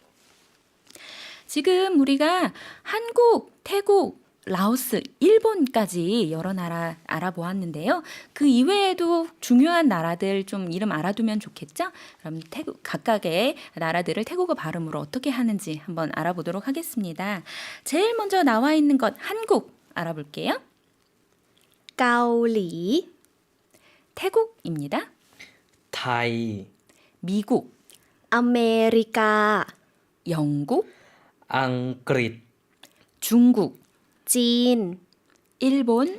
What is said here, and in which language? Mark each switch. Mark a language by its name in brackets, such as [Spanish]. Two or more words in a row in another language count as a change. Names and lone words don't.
[Korean] 지금 우리가 한국, 태국, 라오스, 일본까지 여러 나라 알아보았는데요. 그 이외에도 중요한 나라들 좀 이름 알아두면 좋겠죠? 그럼 각각의 나라들을 태국어 발음으로 어떻게 하는지 한번 알아보도록 하겠습니다. 제일 먼저 나와 있는 것 한국 알아볼게요. [Thai] เกาหลี [Korean] 태국입니다. [Thai] ไทย [Korean] 미국, [Thai] อเมริกา [Korean] 영국, [Thai] อังกฤษ [Korean] 중국, [Thai] จีน [Korean] 일본,